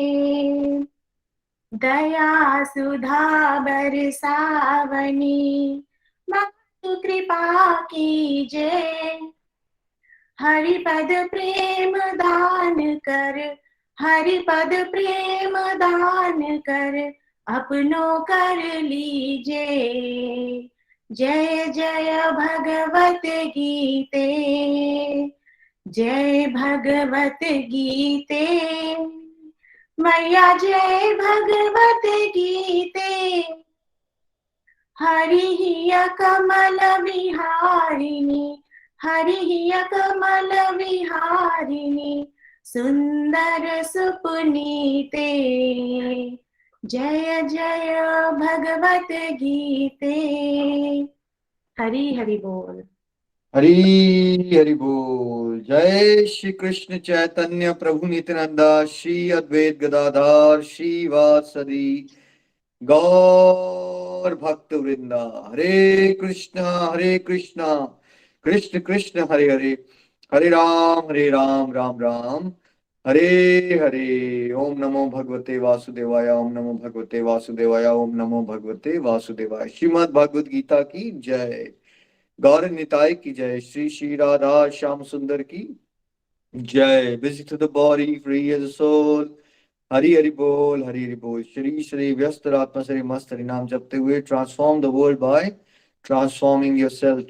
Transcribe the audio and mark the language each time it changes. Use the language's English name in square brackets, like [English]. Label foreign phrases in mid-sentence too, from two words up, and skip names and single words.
[Hindi] दया सुधा बरसावनी, मातु कृपा कीजे, हरिपद प्रेम दान कर, हरिपद प्रेम दान कर, अपनों कर लीजे। जय जय भगवत गीते। जय भगवत गीते मैया, जय भगवत गीते। हरि कमल विहारिणी, हरि कमल विहारिणी, सुंदर सुपुनीते। जय जय भगवत गीते। हरि हरि बोल। हरी हरि बोल। जय श्री कृष्ण चैतन्य प्रभु नित्यानंदा, श्री अद्वैत गदाधर श्रीवासदि गौर भक्त वृंदा। [Sanskrit] हरे कृष्णा कृष्ण कृष्ण हरे हरे, हरे राम राम राम हरे हरे। ओम नमो भगवते वासुदेवाय, ओम नमो भगवते वासुदेवाय, ओम नमो भगवते वासुदेवाय। [Hindi] श्रीमद् भगवद गीता की जय। गौर निताय की जय। श्री श्री राधा श्याम सुंदर की जय। [English] busy to the body free as soul. [Hindi] हरि हरि बोल, हरि हरि बोल। श्री श्री व्यस्त आत्मा श्री मस्त हरि नाम जपते हुए [English] transform the world by transforming yourself.